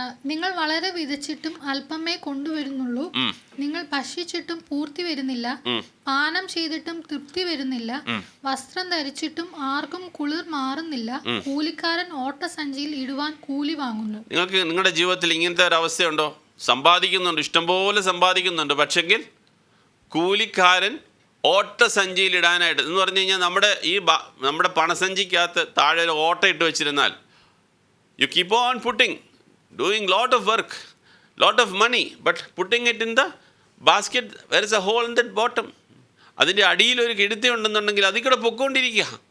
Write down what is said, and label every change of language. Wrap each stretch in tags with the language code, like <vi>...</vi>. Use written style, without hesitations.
<ml>നിങ്ങൾ വളരെ വിതച്ചിട്ടും അല്പമേ കൊണ്ടുവരുന്നുള്ളൂ, നിങ്ങൾ ഭക്ഷിച്ചിട്ടും പൂർത്തി വരുന്നില്ല, പാനം ചെയ്തിട്ടും തൃപ്തി വരുന്നില്ല, വസ്ത്രം ധരിച്ചിട്ടും ആർക്കും കുളിർ മാറുന്നില്ല, കൂലിക്കാരൻ ഓട്ടസഞ്ചിയിൽ ഇടുവാൻ കൂലി വാങ്ങുന്നു. നിങ്ങൾക്ക് നിങ്ങളുടെ ജീവിതത്തിൽ ഇങ്ങനത്തെ ഒരു അവസ്ഥയുണ്ടോ? സമ്പാദിക്കുന്നുണ്ട്, ഇഷ്ടംപോലെ സമ്പാദിക്കുന്നുണ്ട്, പക്ഷെങ്കിൽ കൂലിക്കാരൻ ഓട്ടസഞ്ചിയിൽ ഇടാനായിട്ട് എന്ന് പറഞ്ഞു കഴിഞ്ഞാൽ നമ്മുടെ പണസഞ്ചിക്കകത്ത് താഴെ ഒരു ഓട്ട ഇട്ട് വെച്ചിരുന്നാൽ,</ml> <en>you keep on doing lot of work, lot of money, but putting it in the basket, there is a hole in that bottom.</en> <ml>അതിൻ്റെ അടിയിൽ ഒരു കിടുത്തി ഉണ്ടെന്നുണ്ടെങ്കിൽ അതിൽ കൂടെ പൊക്കോണ്ടിരിക്കുക.</ml>